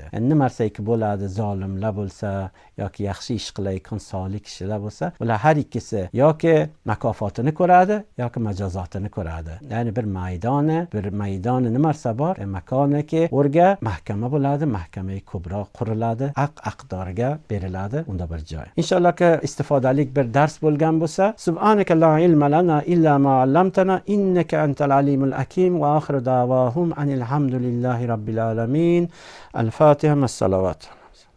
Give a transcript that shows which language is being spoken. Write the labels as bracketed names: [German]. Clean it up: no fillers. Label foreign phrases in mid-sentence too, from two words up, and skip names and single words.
[Uzbek] Endi narsaki bo'ladi, zolimlar bo'lsa yoki yaxshi ish qilayotgan solih kishilar bo'lsa, ular har ikkisi yoki makofotini ko'radi yoki majozotini ko'radi. Ya'ni bir maydoni nimarsa bor, makoniki o'rga mahkama bo'ladi, mahkamai kubro quriladi, aqdorga beriladi, unda bir joy. Inshaalloh istifodali bir dars bo'lgan bo'lsa, [Arabic] سبحانك لا علم لنا إلا ما علمتنا إنك أنت العليم الحكيم وآخر دعواهم أن الحمد لله رب العالمين. الفاتحة مع الصلوات.